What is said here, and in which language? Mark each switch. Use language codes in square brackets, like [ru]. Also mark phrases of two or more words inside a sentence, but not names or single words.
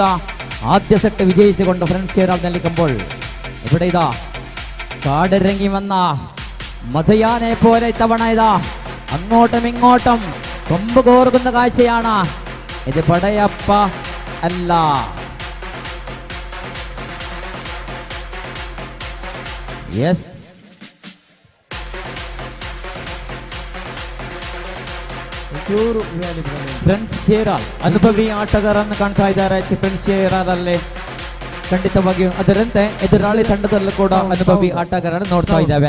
[ml] ആദ്യ സെറ്റ് വിജയിച്ചുകൊണ്ട് ഫ്രണ്ട്സ് ചേരാൾ നിൽക്കുമ്പോൾ ഇവിടെ ഇതാ കാടിറങ്ങി വന്ന മധുയാനെ പോലെ ഇത്തവണ ഇതാ അങ്ങോട്ടും ഇങ്ങോട്ടും കൊമ്പ് കോർക്കുന്ന കാഴ്ചയാണ്. ഇത് പടയപ്പ അല്ല. [kn] യെസ് ಫ್ರೆಂಡ್ಸ್ ಚೇರಾಲ್ ಅನುಭವಿ ಆಟಗಾರನ್ನು ಕಾಣ್ತಾ ಇದ್ದಾರೆ. ಫ್ರೆಂಡ್ಸ್ ಚೇರಾಲಲ್ಲಿ ಖಂಡಿತವಾಗಿಯೂ ಅದರಂತೆ ಎದುರಾಳಿ ತಂಡದಲ್ಲೂ ಕೂಡ ಅನುಭವಿ ಆಟಗಾರರನ್ನು ನೋಡ್ತಾ ಇದ್ದಾವೆ.